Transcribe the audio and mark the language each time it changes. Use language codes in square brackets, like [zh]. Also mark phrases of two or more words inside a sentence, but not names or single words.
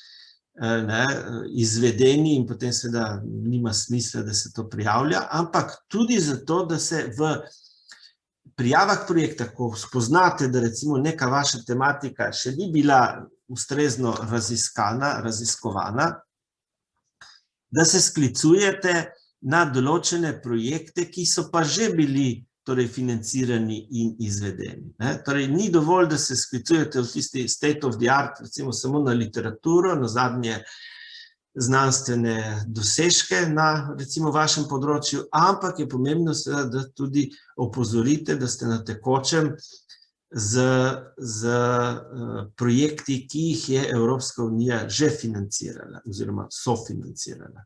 [sl] izvedeni, in potem seveda nima smisla, da se to prijavlja, ampak tudi zato, da se v prijavah projekta, ko spoznate, da recimo neka vaša tematika še ni bila ustrezno raziskovana, da se sklicujete na določene projekte, ki so pa že bili torej financirani in izvedeni. Torej, ni dovolj, da se sklicujete v tisti [en] state of the art, [sl] recimo samo na literaturo, na zadnje znanstvene dosežke na recimo vašem področju, ampak je pomembno seveda, da tudi opozorite, da ste na tekočem z projekti, ki jih je Evropska unija že financirala oziroma sofinancirala.